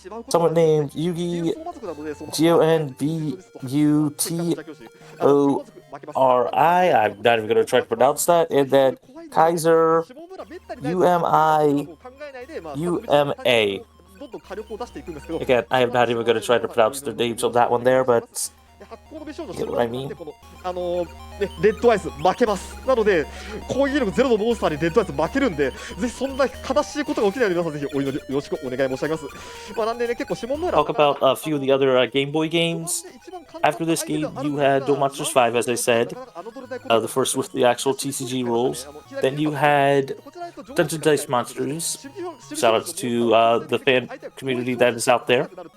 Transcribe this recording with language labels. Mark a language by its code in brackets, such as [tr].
[en] Someone named Yugi Gonbutori, I'm not even going to try to pronounce that, and then Kaiser Umi Uma. Again, I am not even going to try to pronounce their names on that one there, but you get what I mean. [ja] レッドアイス負けます。なので、攻撃力ゼロのモンスターにレッドアイス負けるんで、ぜひそんな悲しいことが起きないように皆さんぜひお祈りよろしくお願い申し上げます。なんでね、結構シモンムーラ [en] Talk about a few of the other Game Boy games. After this game, you had Duel Monsters 5, as I said, the first with the actual TCG rules. Then you had Dungeon Dice Monsters. Shoutouts to the fan community that is out there.